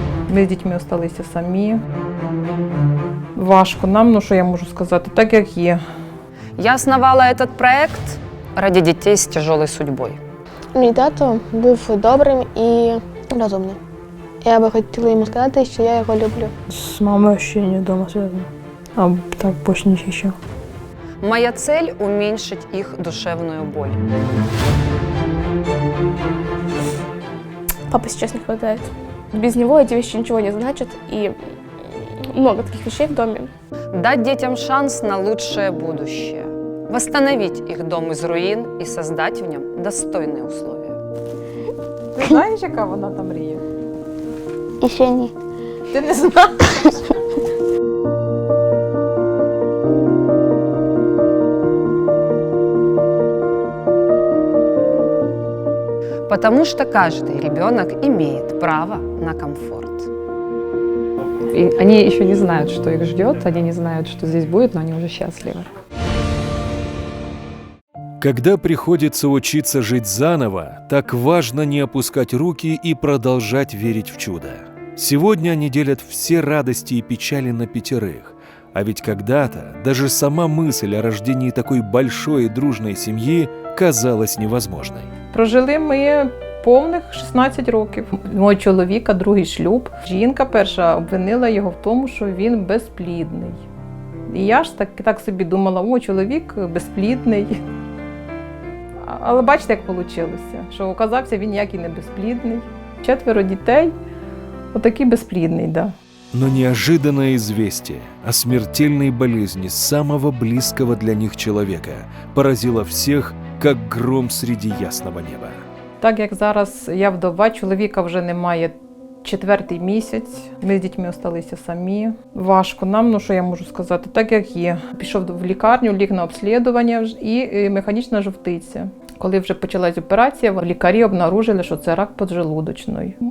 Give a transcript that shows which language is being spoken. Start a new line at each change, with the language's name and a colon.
Ukrainian: Ми з дітьми залишилися самі. Важко нам, ну що я можу сказати, так як є.
Russian: Я основала этот проект ради детей с тяжелой судьбой.
Ukrainian: Мій тато був добрим і розумним. Я би хотіла йому сказати, що я його люблю.
Russian: С мамой ощущение дома связано. А так больше ничего. Моя цель – уменьшить их душевную боль. Папы сейчас не хватает. Без него эти вещи ничего не значат, и много таких вещей в доме. Дать детям шанс на лучшее будущее. Восстановить их дом из руин и создать в нем достойные условия.
Ukrainian: Ти знаєш, яка вона там мріє? І ще ні. Ти не знаєш?
Russian: Потому что каждый ребенок имеет право на комфорт. И они еще не знают, что их ждет, они не знают, что здесь будет, но они уже счастливы. Когда приходится учиться жить заново, так важно не опускать руки и продолжать верить в чудо. Сегодня они делят все радости и печали на 5. А ведь когда-то даже сама мысль о рождении такой большой и дружной семьи казалась невозможной.
Ukrainian: Прожили ми повних 16 років. Мого чоловіка другий шлюб. Жінка перша обвинила його в тому, що він безплідний. І я ж так собі думала, о, чоловік безплідний. Але бачите, як вийшло, що оказався він ніякий не безплідний. 4 дітей, отакий безплідний, да.
Russian: Но неожиданное известие о смертельной болезни самого близкого для них человека поразило всех, как гром среди ясного неба.
Ukrainian: Так як зараз я вдова, чоловіка вже немає 4-й місяць, ми з дітьми залишилися самі. Важко нам, ну що я можу сказати, так як є. Пішов в лікарню, ліг на обслідування і механічна жовтиця. Коли вже почалась операція, лікарі обнаружили, що це рак поджелудочної.